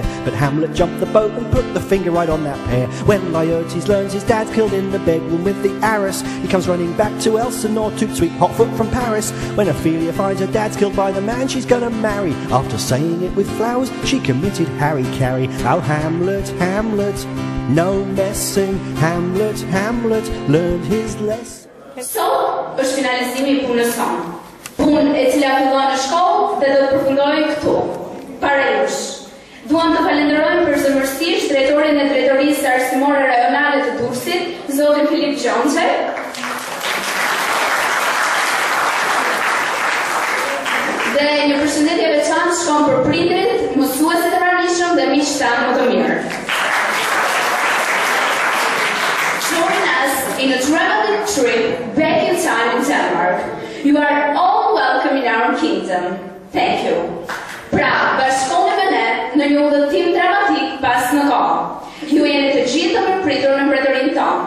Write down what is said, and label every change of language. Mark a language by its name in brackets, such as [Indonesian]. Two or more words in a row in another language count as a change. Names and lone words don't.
[English] But Hamlet jumped the boat and put the finger right on that pair. When Laertes learns his dad's killed in the bedroom with the heiress, he comes running back to Elsinore, toot sweet hotfoot from Paris. When Ophelia finds her dad's killed by the man she's gonna marry, after saying it with flowers, she committed harry-carry. Oh Hamlet, Hamlet, no messing, Hamlet, Hamlet, learned his lesson. [Albanian] Sot është finalizimi I punës sonë. Punë e cila fillon në shkollë dhe do të përfundojë këtu, para jush. Duam të falenderojmë përzemërsisht drejtorin e drejtorisë arsimore rajonale të Durrësit, zotin Filip Gjonçe. Dhe një përshëndetje veçantë shkon për prindrit, mësuesit e pranishëm dhe miqtë tanë më të mirë. [English] In a traveling trip back in time in Denmark. You are all welcome in our kingdom. Thank you. [Albanian] Pra, bashkoni me ne në një udhëtim dramatik pas në kohë. Ju jeni të gjithë të përpritur në mbretërinë tonë.